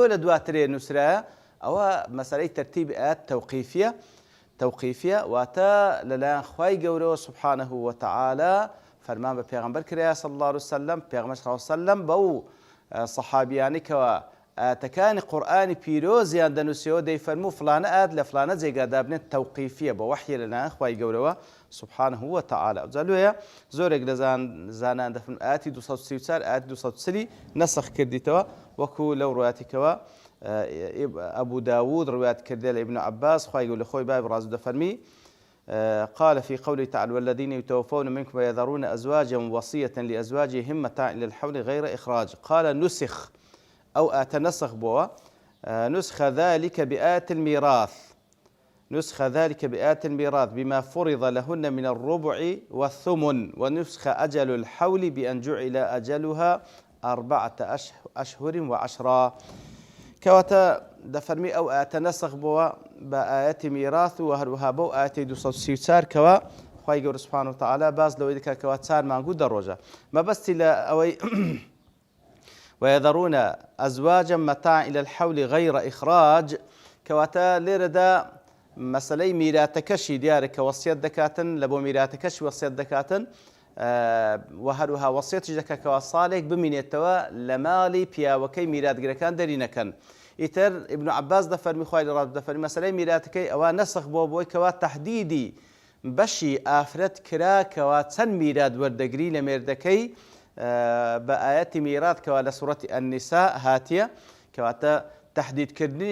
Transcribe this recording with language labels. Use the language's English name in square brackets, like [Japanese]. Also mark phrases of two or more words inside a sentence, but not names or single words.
[Central Kurdish] لە دواترێ نووسرایە ئەوە مەسەلەی تەرتیبی ئاەت تەوقیفیە واتە لەلایەن خوای گەورەوە [Arabic] سبحانه وتعالى [Central Kurdish] فەرمان بە پێغەمبەر کرایە [Arabic] صلی الله عليه وسلم [Central Kurdish] پێغەمبەر [Arabic] صلی الله عليه وسلم [Central Kurdish] بەو سەحابیانی کەوا ئاەتەکانی قورئانی پیرۆزیان دەنووسیەوە دەیفەرموو فلانە ئاەت لە فلانە جێگادا بنێت تەوقیفیە بە وەحی لەلایەن خوای گەورەوە [Arabic] سبحانه وتعالى. [Central Kurdish] جالوەیە زۆرێک لە زانان دەفەرمون ئاەتی 234 ئاەتی 240 نەسخ کردیتەوە وەکو لەو ڕواتێکەوە ئەبوو داوود ڕوات کردێ لە ابن عباس خوای گەورە لە خۆی باب ڕازو دەفەرمی [Arabic] قال في قوله تعالى والذين يتوفون منكم ويذرون أزواجا وصية لأزواجهم متاعا إلى الحول غير إخراج قال نسخ أو أتنسخ بوا نسخ ذلك بآية الميراث بما فرض لهن من الربع والثمن ونسخ أجل الحول بأن جعل أجلها 4 أشهر و10 [Central Kurdish] کەواتە دەفەرمی ئەو ئاەتە نەسخ بووە بە ئاەتی میراث و هەروەها بەو ئاەتی 234 کەوە خوای گەورە [Arabic] سبحانه وتعالى [Central Kurdish] باز لەوەی دەکات کەوا 4 مانگ و 10 ڕۆژە مەبەستی لە ئەوەی [Arabic] ويذرون أزواجا متاعا إلى الحول غير إخراج [Central Kurdish] کەواتە لێرەدا مەسەلەی میراثەکەشی دیارە کە وەسیەت دەکاتن لە بۆ میراثەکەشی وەسیەت دەکاتن و هەروەها وەسیەتیش دەکات کەوا ساڵێک بمینێتەوە لە ماڵی پیاوەکەی میراثگرەکان دەری نەکەن. ئیتر ابن عباس دەفەرمی خوای لە ڕازو دەفەرمی مەسەلەی میراثەکەی ئەوە نەسخ بۆی کەوا تەحدیدی بەشی ئافرەت کرا کەوا چەند میراث وەردەگری لە مێردەکەی بە ئاەتی میراث کەوا لە سوورەتی النساء هاتیە کەواتە تحديدکردنی